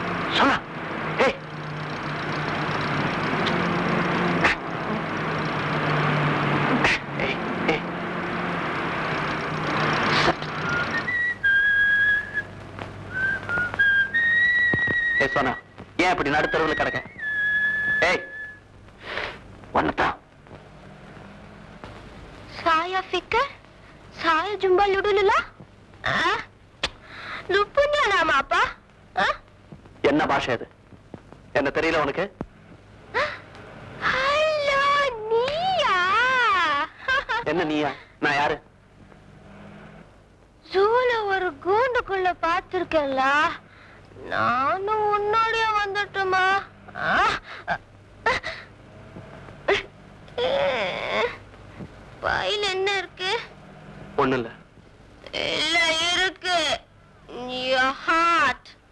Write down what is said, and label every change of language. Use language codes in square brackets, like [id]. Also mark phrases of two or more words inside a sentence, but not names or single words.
[ta] சொன்னா ஏய் சொன்னா ஏன் இப்படி நடுத்தரவுல கிடக்க? ஏய் ஒன்னதான் [ms] saya fikir saya jumpa lu dulu lah. Lu punya nama apa? [ta] என்ன பாஷை இது? என்ன தெரியல உனக்கு? ஹலோ நீயா? என்ன நீயா? நான் யாரு? ஜூல ஒரு கூண்டுக்குள்ள பார்த்திருக்கேன்ல, நானும் உன்னோடய வந்துட்டுமா? பையில என்ன இருக்கு? ஒண்ணு இல்ல. இல்ல இருக்கு. [en] Your heart.